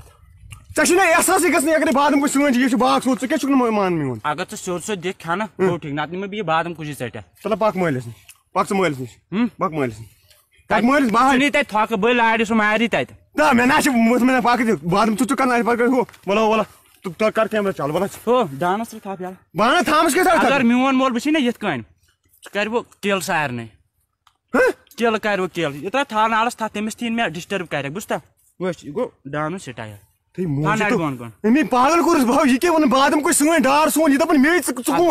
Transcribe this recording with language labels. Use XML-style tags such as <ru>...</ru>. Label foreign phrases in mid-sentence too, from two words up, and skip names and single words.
<ks>ژےٚ چھُنہ احساسٕے گژھنٕے اگرے بادم کُس سٲنۍ چھِ یہِ چھُ باغ سون ژٕ کیٛاہ چھُکھ نہٕ مان میون اگر ژٕ سیوٚد سیوٚد دِکھ کھٮ۪نہٕ گوٚو ٹھیٖک نتہٕ نِمے بہٕ یہِ بادم کُجی ژٔٹِتھ چلو پکھ مٲلِس نِش پکھ ژٕ مٲلِس نِش پکھ مٲلِس نِش پکھ مٲلِس بہٕ نی تتہِ تھۄکہٕ بٔلۍ لاڑِ سُہ ماری تتہِ نہ مےٚ نہ چھِ مےٚ پکھ بادم ژٕ کران اَتہِ پکھ ہُہ وَلہ ژٕ کر کیمرہ چل وَلہ ہو ڈانس ترٛٲے تھپھ یلہٕ بہٕ اَنہٕ تھامس کیٛاہ اگر میون مول وٕچھی نا یِتھ کٔنۍ ژٕ کرِ بہٕ کِل سارنٕے کِل کرِ بہٕ کِل یہِ ترٛاو تھل نالس تھپھ تٔمِس تھی مےٚ ڈسٹٔرب کرکھ بوٗزتھا وٕچھ یہِ گوٚو ڈانُن سٹایل أمی پاگل کوٚرُس بہٕ یہِ کیٛاہ وَنان بادم کُس سٲنۍ ڈار سون یہِ دپان مے ژٕ کُن</ks>